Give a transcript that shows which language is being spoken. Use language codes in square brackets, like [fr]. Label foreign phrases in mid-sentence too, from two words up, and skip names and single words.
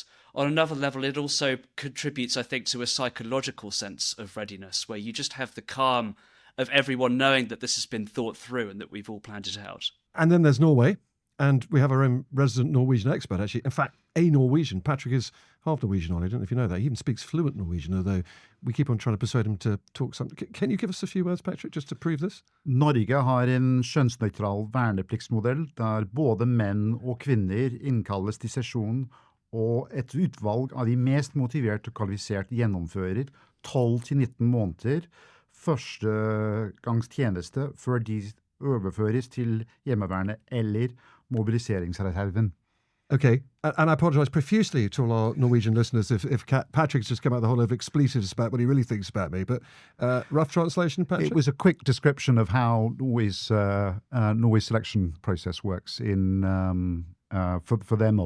[en] On another level, it also contributes, I think, to a psychological sense of readiness, where you just have the calm of everyone knowing that this has been thought through and that we've all planned it out. And then there's Norway, and we have our own resident Norwegian expert, actually. In fact, a Norwegian. Patrick is half Norwegian, Ollie. I don't know if you know that. He even speaks fluent Norwegian, although we keep on trying to persuade him to talk something. Can you give us a few words, Patrick, just to prove this? [no] Norge har en kjønnsnøytral vernepliktsmodell der både menn og kvinner innkalles til sesjon, og et utvalg av de mest motivert og kvalifisert gjennomfører 12 til 19 måneder førstegangstjeneste før de overføres til hjemmevernet eller mobiliseringsreserven. [en] Okay, and I apologise profusely to all our Norwegian listeners if Patrick's just come out the whole of expletives about what he really thinks about me, but rough translation, Patrick? It was a quick description of how Norway's selection process works in for their model.